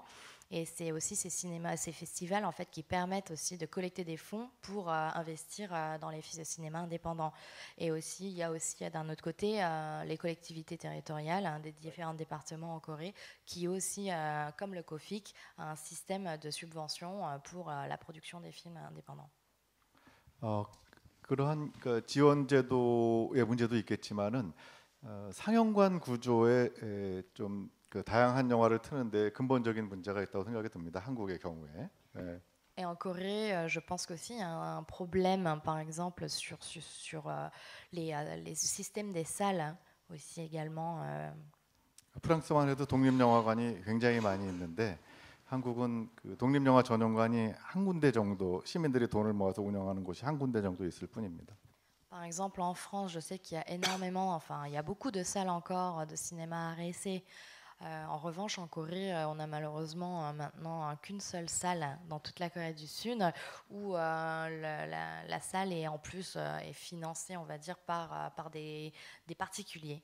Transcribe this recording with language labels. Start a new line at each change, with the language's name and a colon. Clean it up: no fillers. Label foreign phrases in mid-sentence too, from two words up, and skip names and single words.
French: Et c'est aussi ces festivals en fait qui permettent aussi de collecter des fonds pour investir dans les cinémas indépendants. Et aussi, il y a aussi d'un autre côté les collectivités territoriales des différents départements en Corée qui aussi, comme le COFIC, a un système de subvention pour la production des films indépendants.
Korean: 그러한 지원 제도의 문제도 있겠지만은 상영관 구조에 좀 그 다양한 영화를 트는데 근본적인 문제가 있다고 생각이 듭니다. 한국의 경우에.
French: Et en Corée, je pense qu'aussi il y a un problème, par exemple, sur les systèmes des salles aussi également.
Korean: 프랑스만 해도 독립영화관이 굉장히 많이 있는데 한국은 그 독립영화 전용관이 한 군데 정도, 시민들이 돈을 모아서 운영하는 곳이 한 군데 정도 있을 뿐입니다.
French: Par exemple, en France, je sais qu'il y a il y a beaucoup de salles encore de cinéma à essai. En revanche, en Corée, on a malheureusement maintenant qu'une seule salle dans toute la Corée du Sud où la salle est en plus est financée, on va dire, par des particuliers.